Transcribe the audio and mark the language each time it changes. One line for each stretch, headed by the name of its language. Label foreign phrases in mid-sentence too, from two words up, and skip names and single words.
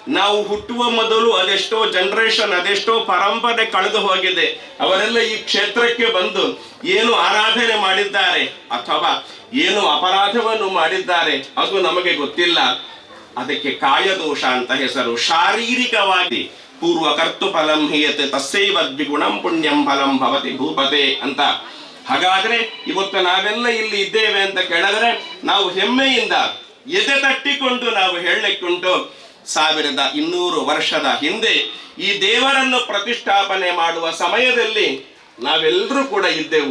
Kannada: ನಾವು ಹುಟ್ಟುವ ಮೊದಲು ಅದೆಷ್ಟೋ ಜನರೇಷನ್, ಅದೆಷ್ಟೋ ಪರಂಪರೆ ಕಳೆದು ಹೋಗಿದೆ. ಅವರೆಲ್ಲ ಈ ಕ್ಷೇತ್ರಕ್ಕೆ ಬಂದು ಏನು ಆರಾಧನೆ ಮಾಡಿದ್ದಾರೆ ಅಥವಾ ಏನು ಅಪರಾಧವನ್ನು ಮಾಡಿದ್ದಾರೆ ಅದು ನಮಗೆ ಗೊತ್ತಿಲ್ಲ. ಅದಕ್ಕೆ ಕಾಯದೋಷ ಅಂತ ಹೆಸರು. ಶಾರೀರಿಕವಾಗಿ
Sanskrit: ಪೂರ್ವ ಕರ್ತು ಫಲಂ ಹೀಯತೆ ತಸ್ಸೈವ ದ್ವಿಗುಣಂ ಪುಣ್ಯಂ ಫಲಂ ಭವತಿ ಭೂಪತೆ ಅಂತ.
Kannada: ಹಾಗಾದ್ರೆ ಇವತ್ತು ನಾವೆಲ್ಲ ಇಲ್ಲಿ ಇದ್ದೇವೆ ಅಂತ ಕೇಳಿದ್ರೆ ನಾವು ಹೆಮ್ಮೆಯಿಂದ ಎದೆ ತಟ್ಟಿಕೊಂಡು ನಾವು ಹೇಳಲಿಕ್ಕುಂಟು, 1200 ವರ್ಷದ ಹಿಂದೆ ಈ ದೇವರನ್ನು ಪ್ರತಿಷ್ಠಾಪನೆ ಮಾಡುವ ಸಮಯದಲ್ಲಿ ನಾವೆಲ್ಲರೂ ಕೂಡ ಇದ್ದೆವು.